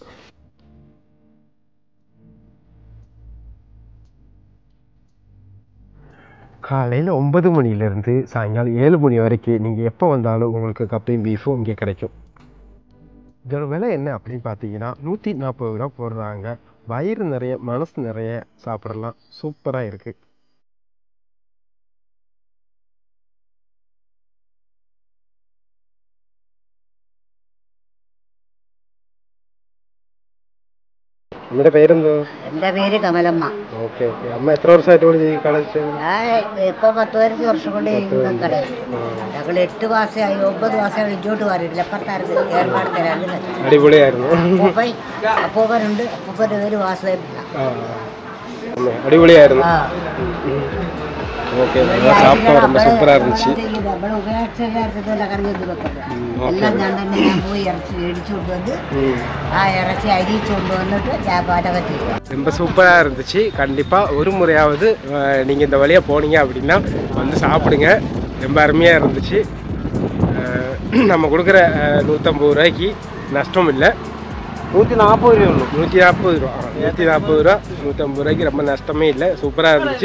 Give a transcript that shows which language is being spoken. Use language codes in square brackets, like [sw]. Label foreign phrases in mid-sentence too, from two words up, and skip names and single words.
[ta] காலையில் 9 மணிலேருந்து சாயங்காலம் 7 மணி வரைக்கும் நீங்கள் எப்போ வந்தாலும் உங்களுக்கு கப்பையும் பீஃபும் இங்கே கிடைக்கும். இதோட விலை என்ன அப்படின்னு பார்த்தீங்கன்னா 140 ரூபா போடுறாங்க. வயிறு நிறைய மனசு நிறைய சாப்பிடலாம். சூப்பராக இருக்குது. [ml] അമ്മയുടെ പേരെന്തോ? എൻ്റെ പേര് കമലമ്മ. ഓക്കെ ഓക്കെ. അമ്മ എത്ര വർഷമായിട്ട് കൂടി ഈ കട? ഞാൻ ഇപ്പം 10-15 വർഷം കൊണ്ട് കട. ഞങ്ങൾ 8 മാസമായി 9 മാസമായി ഇങ്ങോട്ട് മാറിയിട്ടില്ല. അപ്പുറത്തായിരുന്നു ഏർപ്പാട് തരാറുണ്ട്. അടിപൊളിയായിരുന്നു. അപ്പൂപ്പനുണ്ട്. അപ്പൂപ്പൻ്റെ പേര് വാസുദേവ. അടിപൊളിയായിരുന്നു. [ta] ஓகே, சாப்பிட்டோம். ரொம்ப சூப்பராக இருந்துச்சு. [ml] നമ്മൾ ഉപയോഗിച്ചെല്ലാം കറി വെച്ച് വെക്കുന്നത് എല്ലാം ഞാൻ തന്നെ പോയി ഇറച്ചി മേടിച്ചുകൊണ്ട് വന്ന് ആ ഇറച്ചി അരിച്ചുകൊണ്ട് വന്നിട്ട് ഞാൻ പാചകം ചെയ്യും. [ta] ரொம்ப சூப்பராக இருந்துச்சு. கண்டிப்பாக ஒரு முறையாவது நீங்கள் இந்த வழியாக போனீங்க அப்படின்னா வந்து சாப்பிடுங்க. ரொம்ப அருமையாக இருந்துச்சு. நம்ம கொடுக்குற 150 ரூபாய்க்கு நஷ்டம் இல்லை. 140 ரூபா உള്ളൂ. 140 ரூபா. 140 ரூபா, 150 ரூபாய்க்கு ரொம்ப நஷ்டமே இல்லை. சூப்பராக இருந்துச்சு.